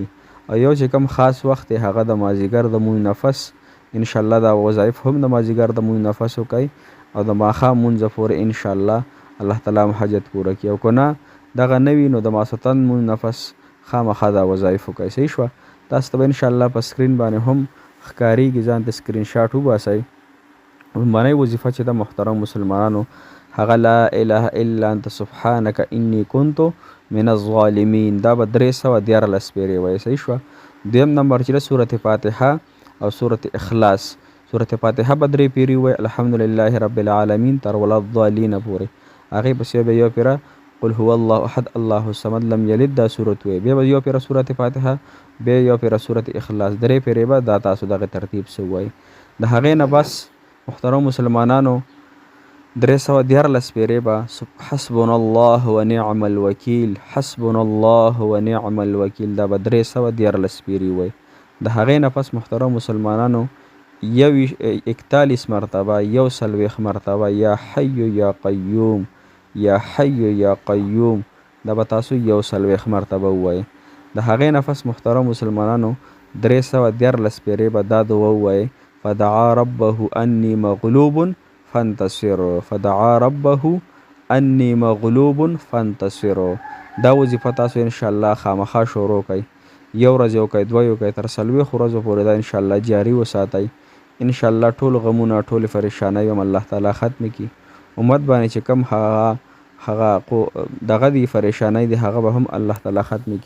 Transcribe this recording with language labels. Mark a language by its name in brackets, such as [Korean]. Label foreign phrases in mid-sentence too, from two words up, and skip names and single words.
[Pashto] او یو چې کوم خاص وخت دی هغه د مازدیګر د مونځ نه پس انشاءالله دا وظایف هم د مازدیګر د مونځ نه پس وکئ، او د ماښام مونځ پورې انشاءالله الله تعالی هم حاجت پوره کړي. او که نه دغه نه وي نو د ماسخوتن مونځ نه پس خامخا دا وظایف وکئ. صحیح شوه. تاسو ته به انشاءالله په سکرین باندې هم ښکارېږي، ځان ته سکرین شاټ وباسئ. لومړنۍ وظیفه چې د محترم مسلمانانو هغه [Arabic] لا اله الا انت سبحانک انی کنت من الظالمین، [Pashto] دا به 314 پیرې وایي. صحیح شوه. دویم نمبر چې د سورت فاتحه او سورت اخلاص. سورت فاتحه به 3 پیرې وایي، [Arabic] الحمدلله رب العالمین [Pashto] تر [Arabic] ولا الضالین [Pashto] پورې. هغې پسې به یو پیره [Arabic] قل هو الله احد الله الصمد لم یلد [Pashto] دا سورت وایي. بیا به یو پیره سورت فاتحه، بیا یو پیره سورت اخلاص. 3 پیرې به دا تاسو دغه ترتیب سره وایي. د هغې نه بس محترم مسلمانانو 314 پیرې به [Arabic] حسبنا الله ونعم الوکیل، حسبنا الله ونعم الوکیل، [Pashto] دا به 314 پیرې وایي. د هغې نه پس محترم مسلمانانو 41 مرتبه، 140 مرتبه [Arabic] یا حی یا قیوم، یا حی یا قیوم، [Pashto] دا به تاسو 140 مرتبه ووایئ. د هغې نه پس محترم مسلمانانو 314 پیرې به دا دعا ووایئ، [Arabic] فدعا ربه انی مغلوب فانتصر فدعا ربه انی مغلوب فانتصر. [Pashto] دا وظیفه تاسو [Arabic] ان شاء الله [Pashto] خامخا شروع کړئ. یو ورځ یو کوئ، دوه یو کوئ، تر څلوېښتو ورځو پورې دا [Arabic] ان شاء الله [Pashto] جاري وساتئ. [Arabic] ان شاء الله [Pashto] ټول غمونه ټول پریشانۍ هم الله تعالی ختم کړي. امت باندې چې کم هغه دغه دی پریشانۍ دی هغه به هم الله تعالی ختم کړي.